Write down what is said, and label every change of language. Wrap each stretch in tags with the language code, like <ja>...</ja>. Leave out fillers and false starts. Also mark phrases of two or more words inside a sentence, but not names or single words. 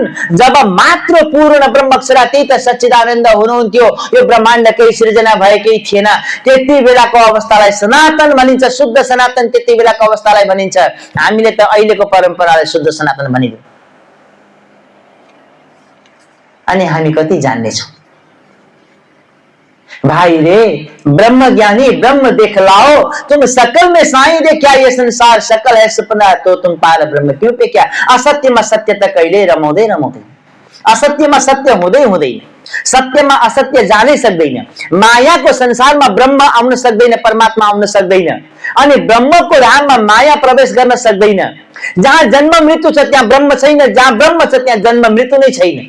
<ne>जब मात्र पूर्ण ब्रह्मअक्षरातीत सच्चिदानन्द हुनुहुन्थ्यो, यो ब्रह्माण्डकै सृजना भएकै थिएन, त्यति बेलाको अवस्थालाई सनातन भनिन्छ। शुद्ध सनातन त्यति बेलाको अवस्थालाई भनिन्छ। हामीले त अहिलेको परम्परालाई शुद्ध सनातन भनिदियौँ। अनि हामी कति जान्ने छौं?</ne> <hi>भाई रे, ब्रह्म ज्ञानी ब्रह्म देखलाओ, तुम सकल में साई दे, क्या ये संसार सकल है सपना, तो तुम पार ब्रह्म क्यों पे क्या?</hi> <ne>असत्यमा सत्य त कहिले रमाउँदै रमाउँदैन, असत्यमा सत्य हुँदै हुँदैन, सत्यमा असत्य जानै सक्दैन। मायाको संसारमा ब्रह्म आउन सक्दैन, परमात्मा आउन सक्दैन। अनि ब्रह्मको धाममा माया प्रवेश गर्न सक्दैन। जहाँ जन्म मृत्यु छ त्यहाँ ब्रह्म छैन, जहाँ ब्रह्म छ त्यहाँ जन्म मृत्यु नै छैन।</ne>